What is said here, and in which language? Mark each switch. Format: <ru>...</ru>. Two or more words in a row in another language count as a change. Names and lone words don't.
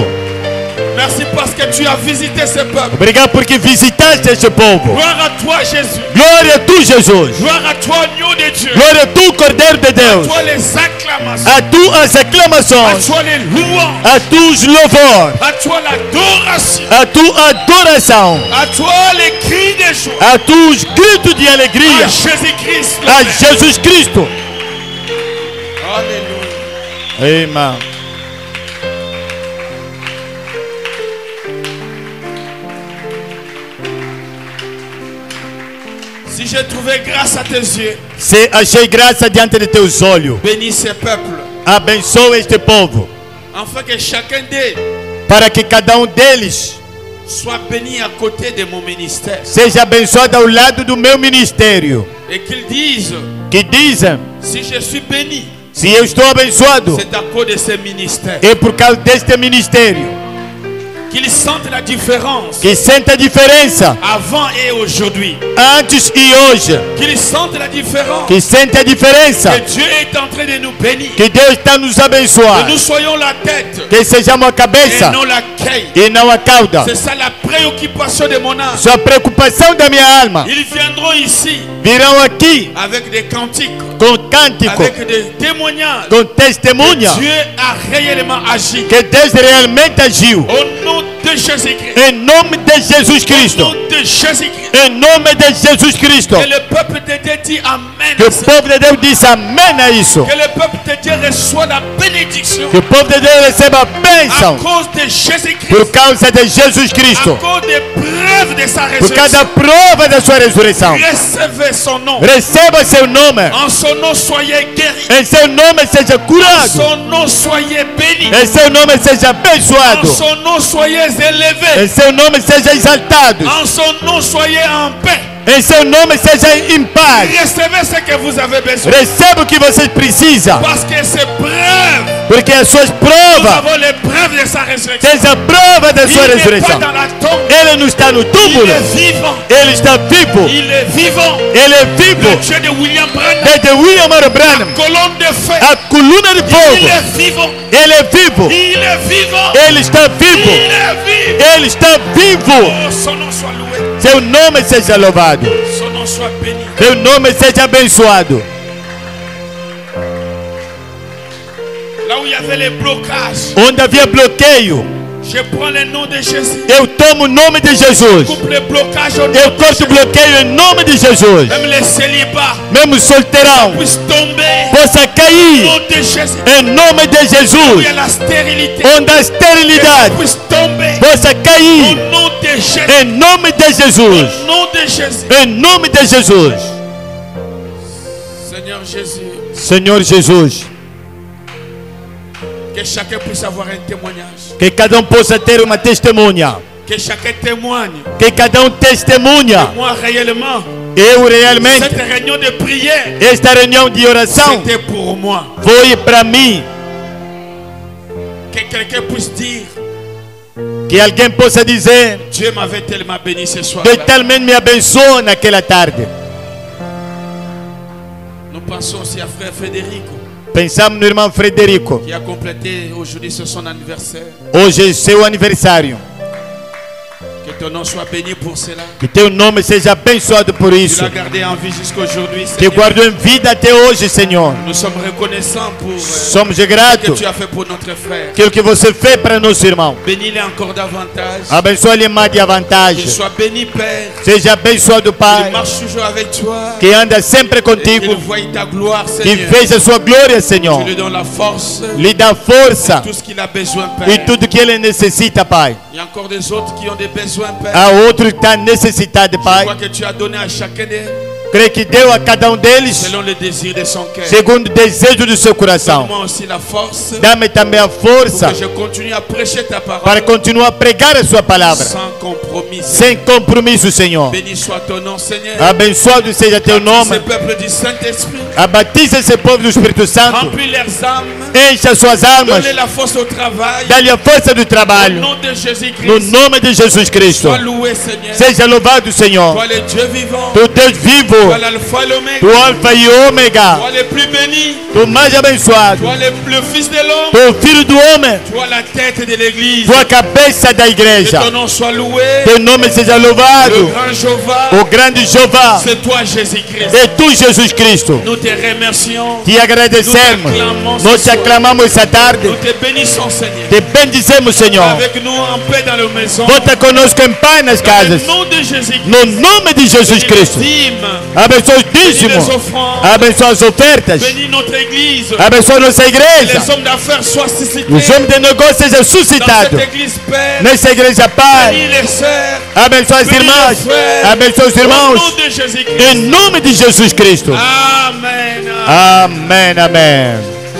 <fr>Merci parce que tu as visité ces peuples.</fr> <pt>Obrigado porque visitaste este povo.</pt> <fr>Gloire à toi Jésus.</fr> <pt>Glória a tu, Jesus.</pt> <fr>Gloire à toi agneau de Dieu.</fr> <pt>Glória a tu, Cordeiro de</pt> <fr>À</fr> <pt>Deus.</pt> <fr>toi les acclamations.</fr> <pt>A tu as</pt> <fr>À</fr> <pt>aclamações.</pt> <fr>toi les louanges.</fr> <pt>A tu os louvores.</pt> <fr>À toi l'adoration.</fr> <pt>A tu adoração.</pt> <fr>À toi les cris de joie.</fr> <pt>A tu os gritos de</pt> <fr>À</fr> <pt>alegria.</pt> <fr>Jésus-Christ. le</fr> <pt>A</pt> <fr>Maître.</fr> <pt>Jesus Cristo.</pt> <fr>Alléluia.</fr> <pt>Amém.</pt> <fr>Si j'ai trouvé grâce à tes yeux,</fr> <pt>Se achei graça diante de teus olhos,</pt> <fr>bénis ces peuples.</fr> <pt>abençoa este povo,</pt> <fr>Afin que chacun d'eux</fr> <pt>para que cada deles</pt> <fr>soit béni à côté de mon ministère.</fr> <pt>seja abençoado ao lado do meu ministério.</pt> <fr>Et qu'ils disent,</fr> <pt>Que dizem,</pt> <fr>si je suis béni,</fr> <pt>se eu estou abençoado,</pt> <fr>c'est à cause de ce ministère.</fr> <pt>é por causa deste ministério.</pt> <fr>Qu'ils sentent la différence</fr> <pt>Que sente a diferença</pt> <fr>avant et aujourd'hui.</fr> <pt>antes e hoje.</pt> <fr>Qu'ils sentent la différence.</fr> <pt>Que sente a diferença.</pt> <fr>Que Dieu est en train de nous bénir.</fr> <pt>Que Deus está nos</pt> <fr>Que</fr> <pt>abençoando.</pt> <fr>nous soyons la tête</fr> <pt>Que sejamos a</pt> <fr>et</fr> <pt>cabeça</pt> <fr>non la queue.</fr> <pt>e não a cauda.</pt> <fr>C'est ça la préoccupation de mon âme.</fr> <pt>Sua preocupação da minha alma.</pt> <fr>Ils viendront ici</fr> <pt>Virão aqui</pt> <fr>avec des cantiques,</fr> <pt>com cântico,</pt> <fr>avec des témoignages.</fr> <pt>com testemunha.</pt> <fr>Dieu a réellement agi.</fr> <pt>Que Deus realmente agiu.</pt> <fr>Au nom de Jésus-Christ.</fr> <pt>Em nome de Jesus</pt> <fr>Au</fr> <pt>Cristo.</pt> <fr>nom de Jésus-Christ.</fr> <pt>Em nome de Jesus Cristo.</pt> <fr>Que le peuple de Dieu dit Amen.</fr> <pt>Que o povo de Deus diz amém a isso.</pt> <fr>Que le peuple de Dieu reçoit la bénédiction.</fr> <pt>Que o povo de Deus receba a</pt> <fr>À</fr> <pt>bênção</pt> <fr>cause de Jésus-Christ.</fr> <pt>por causa de Jesus</pt> <fr>À</fr> <pt>Cristo.</pt> <fr>cause des preuves de sa</fr> <pt>Por causa da</pt> <fr>résurrection.</fr> <pt>prova da sua ressurreição.</pt> <fr>Recevez son nom.</fr> <pt>Receba seu nome.</pt> <fr>En son nom, soyez guéris.</fr> <pt>Em seu nome seja</pt> <fr>En</fr> <pt>curado.</pt> <fr>son nom, soyez bénis.</fr> <pt>Em seu nome seja</pt> <fr>En</fr> <pt>abençoado.</pt> <fr>son nom, soyez élevés.</fr> <pt>Em seu nome seja exaltado.</pt> <fr>En son nom, soyez en paix.</fr> <pt>Em seu nome seja em paz.</pt> <fr>Recevez ce que vous avez besoin.</fr> <pt>Receba o que vocês precisam.</pt> <fr>Parce que ces preuves,</fr> <pt>Porque as suas</pt> <fr>nous</fr> <pt>provas</pt> <fr>avons les preuves de sa résurrection.</fr> <pt>têm a prova da</pt> <fr>Il</fr> <pt>sua</pt> <fr>n'est pas</fr> <pt>ressurreição.</pt> <fr>dans la tombe.</fr> <pt>Ele não está no</pt> <fr>Il</fr> <pt>túmulo.</pt> <fr>est vivant.</fr> <pt>Ele está vivo.</pt> <fr>Il est vivant.</fr> <pt>Ele é</pt> <fr>Le</fr> <pt>vivo.</pt> <fr>Dieu de William Branham.</fr> <pt>Desde William Morrow Branham,</pt> <fr>Colonne de feu.</fr> <pt>a coluna de</pt> <fr>Il</fr> <pt>fogo.</pt> <fr>est vivant.</fr> <pt>Ele é vivo.</pt> <fr>Il est vivant.</fr> <pt>Ele está vivo.</pt> <fr>Il est vivant.</fr> <pt>Ele está vivo.</pt> <fr>Oh, son nom soit loué.</fr> <pt>Seu nome seja louvado.</pt> <fr>Son nom soit béni.</fr> <pt>Seu nome seja abençoado.</pt> <fr>Là où il y avait les blocages,</fr> <pt>Onde havia bloqueio,</pt> <fr>je prends le nom de Jésus.</fr> <pt>eu tomo o nome de Jesus.</pt> <fr>Coupe les blocages au nom</fr> <pt>Eu</pt> <fr>de</fr> <pt>corto</pt> <fr>Jésus.</fr> <pt>o bloqueio em nome de Jesus.</pt> <fr>Même les célibats</fr> <pt>Mesmo solteirão</pt> <fr>puissent tomber</fr> <pt>possa</pt> <fr>au</fr> <pt>cair</pt> <fr>nom de Jésus.</fr> <pt>em nome de</pt> <fr>Où il y</fr> <pt>Jesus.</pt> <fr>a la stérilité,</fr> <pt>Onde a esterilidade</pt> <fr>puissent tomber</fr> <pt>possa</pt> <fr>au</fr> <pt>cair</pt> <fr>nom de Jésus.</fr> <pt>em nome de Jesus.</pt> <fr>Au nom de Jésus.</fr> <pt>Em nome de Jesus.</pt> <fr>Seigneur Jésus,</fr> <pt>Senhor Jesus,</pt> <fr>que chacun puisse avoir un témoignage.</fr> <pt>que cada possa ter uma testemunha.</pt> <fr>Que chacun témoigne.</fr> <pt>Que cada testemunha.</pt> <fr>Moi, réellement,</fr> <pt>Eu realmente,</pt> <fr>cette réunion de prière,</fr> <pt>esta reunião de oração</pt> <fr>c'était pour moi.</fr> <pt>foi para mim.</pt> <fr>Que quelqu'un puisse dire,</fr> <pt>Que alguém possa dizer,</pt> <fr>Dieu m'avait tellement béni ce soir.</fr> <pt>Deus talmente me abençoou naquela tarde.</pt> <fr>Nous pensons aussi à frère Federico,</fr> <pt>Pensamos no irmão Frederico.</pt> <fr>qui a complété aujourd'hui sur son anniversaire.</fr> <pt>Hoje é seu aniversário.</pt> <fr>Que ton nom soit béni pour cela.</fr> <pt>Que teu nome seja abençoado por</pt> <fr>Tu</fr> <pt>isso.</pt> <fr>l'as gardé en vie jusqu'aujourd'hui,</fr> <pt>Te</pt> <fr>Seigneur.</fr> <pt>guardou em vida até hoje, Senhor.</pt> <fr>Nous sommes reconnaissants pour</fr> <pt>Somos</pt> <fr>ce que</fr> <pt>gratos</pt> <fr>tu as fait pour notre frère.</fr> <pt>pelo que você fez para nosso irmão.</pt> <fr>Bénis-les encore davantage.</fr> <pt>Abençoe-lhe mais de</pt> <fr>Qu'il</fr> <pt>vantagem.</pt> <fr>soit béni, Père.</fr> <pt>Seja abençoado,</pt> <fr>Qu'il</fr> <pt>Pai.</pt> <fr>marche toujours avec toi.</fr> <pt>Que anda sempre</pt> <fr>Et qu'il</fr> <pt>contigo.</pt> <fr>voie ta gloire,</fr> <pt>Que</pt> <fr>Seigneur.</fr> <pt>veja a sua glória, Senhor.</pt> <fr>Tu lui donnes la force.</fr> <pt>Lhe dá força</pt> <fr>Tout ce qu'il a besoin, Père.</fr> <pt>e tudo que ele necessita, Pai.</pt> <fr>Il y a encore des autres qui ont des besoins, Père.</fr> <pt>Há outro que está necessitado,</pt> <fr>Je</fr> <pt>Pai.</pt> <fr>crois que tu as donné à chacun d'eux</fr> <pt>Creio que deu a cada deles</pt> <fr>selon le désir de son cœur.</fr> <pt>segundo o desejo do seu coração.</pt> <fr>Donne-moi aussi la force</fr> <pt>Dá-me também a</pt> <fr>pour</fr> <pt>força</pt> <fr>que je continue à prêcher ta</fr> <pt>para</pt> <fr>parole</fr> <pt>continuar a pregar a sua palavra.</pt> <fr>sans compromis.</fr> <pt>Sem compromisso, Senhor.</pt> <fr>Béni soit ton nom, Seigneur.</fr> <pt>Abençoado seja teu</pt> <fr>Ce</fr> <pt>nome.</pt> <fr>peuple du Saint-Esprit,</fr> <pt>Abatiza esse povo do Espírito Santo.</pt> <fr>remplis leurs âmes,</fr> <pt>Encha suas almas.</pt> <fr>donne la force au travail.</fr> <pt>Dá-lhe a força do</pt> <fr>Au</fr> <pt>trabalho.</pt> <fr>nom de</fr> <pt>No</pt> <fr>Jésus-Christ,</fr> <pt>nome de Jesus Cristo.</pt> <fr>sois loué, Seigneur.</fr> <pt>Seja louvado, Senhor.</pt> <fr>Toi le Dieu vivant,</fr> <pt>Tu Deus vivo.</pt> <fr>toi l'alpha et l'oméga,</fr> <pt>Tu Alfa e Ômega.</pt> <fr>toi le plus béni,</fr> <pt>Tu mais abençoado.</pt> <fr>toi le fils de l'homme,</fr> <pt>Tu Filho do Homem.</pt> <fr>toi la tête de l'église.</fr> <pt>Tu a cabeça da</pt> <fr>Que</fr> <pt>igreja.</pt> <fr>ton nom soit loué.</fr> <pt>Teu nome seja</pt> <fr>Le</fr> <pt>louvado.</pt> <fr>grand Jéhovah,</fr> <pt>O grande Jeová.</pt> <fr>c'est toi Jésus-Christ.</fr> <pt>É tu, Jesus Cristo.</pt> <fr>Nous te remercions,</fr> <pt>Te agradecemos. Nós te aclamamos essa tarde.</pt> <fr>nous te bénissons, Seigneur.</fr> <pt>Te bendizemos, Senhor.</pt> <fr>Avec nous en paix dans la maison.</fr> <pt>Volta conosco em paz nas casas.</pt> <fr>Au nom de Jésus-Christ.</fr> <pt>No nome de Jesus Cristo. Abençoa os</pt> <fr>Bénis</fr> <pt>dízimos.</pt> <fr>les offrandes.</fr> <pt>Abençoa as ofertas.</pt> <fr>Bénis notre église.</fr> <pt>Abençoa nossa igreja.</pt> <fr>Les hommes d'affaires soient suscités.</fr> <pt>Os homens de negócio sejam</pt> <fr>Dans</fr> <pt>suscitados.</pt> <fr>cette église, Père.</fr> <pt>Nessa igreja, Pai.</pt> <fr>Bénis les sœurs.</fr> <pt>Abençoa as irmãs. Abençoa os</pt> <fr>Au</fr> <pt>irmãos.</pt> <fr>nom de Jésus-Christ.</fr> <pt>Em nome de Jesus Cristo.</pt> <fr>Amen.</fr> <pt>Amém, amém.</pt>